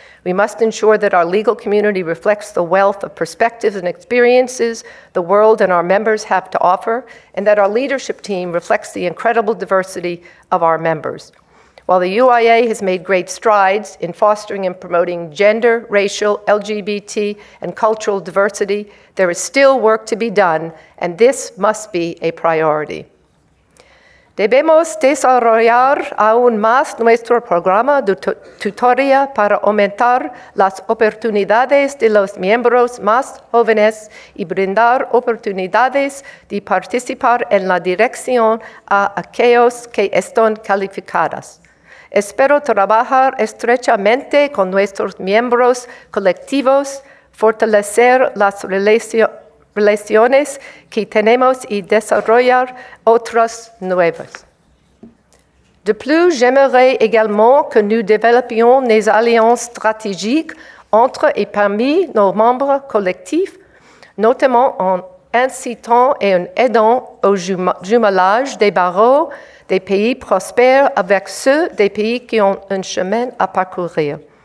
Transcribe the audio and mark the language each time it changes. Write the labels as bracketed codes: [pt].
[en] We must ensure that our legal community reflects the wealth of perspectives and experiences the world and our members have to offer, and that our leadership team reflects the incredible diversity of our members. While the UIA has made great strides in fostering and promoting gender, racial, LGBT, and cultural diversity, there is still work to be done, and this must be a priority. [es] Debemos desarrollar aún más nuestro programa de tutoría para aumentar las oportunidades de los miembros más jóvenes y brindar oportunidades de participar en la dirección a aquellos que están calificados. Espero trabajar estrechamente con nuestros miembros colectivos, fortalecer las relaciones que tenemos y desarrollar otras nuevas. [fr] De plus, j'aimerais également que nous développions des alliances stratégiques entre et parmi nos membres collectifs, notamment en incitant et en aidant au jumelage des barreaux des pays prospères avec ceux des pays qui ont un chemin à parcourir.